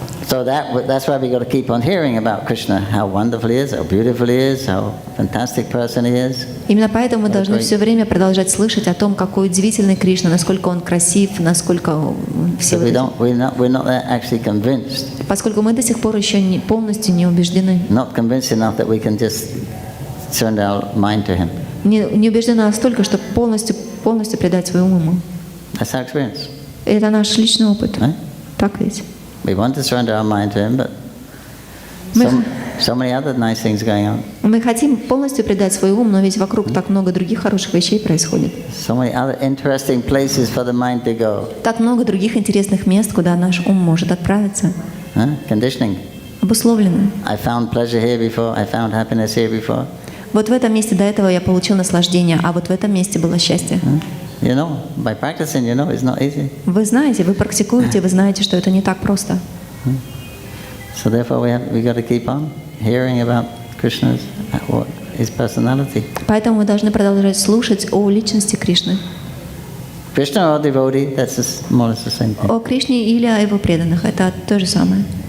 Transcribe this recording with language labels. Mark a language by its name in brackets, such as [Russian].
[English] So that's why we got to keep on hearing about Krishna, how wonderful he is, how beautiful he is, how fantastic person he is. [Russian] Именно поэтому мы должны все время продолжать слышать о том, какой удивительный Кришна, насколько он красив, насколько все. [English] So we're not actually convinced. [Russian] Поскольку мы до сих пор еще полностью не убеждены. [English] Not convinced enough that we can just surrender our mind to him. [Russian] Не убеждены настолько, чтобы полностью предать свой ум ему. [English] That's our experience. [Russian] Это наш личный опыт. Так ведь? [English] We want to surrender our mind to him, but so many other nice things going on. [Russian] Мы хотим полностью предать свой ум, но ведь вокруг так много других хороших вещей происходит. [English] So many other interesting places for the mind to go. [Russian] Так много других интересных мест, куда наш ум может отправиться. [English] Conditioning. [Russian] Обусловлено. [English] I found pleasure here before. I found happiness here before. [Russian] Вот в этом месте до этого я получил наслаждение, а вот в этом месте было счастье. [English] You know, by practicing, it's not easy. [Russian] Вы знаете, вы практикуете, вы знаете, что это не так просто. [English] So therefore, we got to keep on hearing about Krishna's his personality. [Russian] Поэтому мы должны продолжать слушать о личности Кришны. [English] Krishna or devotee, that's more or less the same thing. [Russian] О Кришне или о его преданных, это то же самое.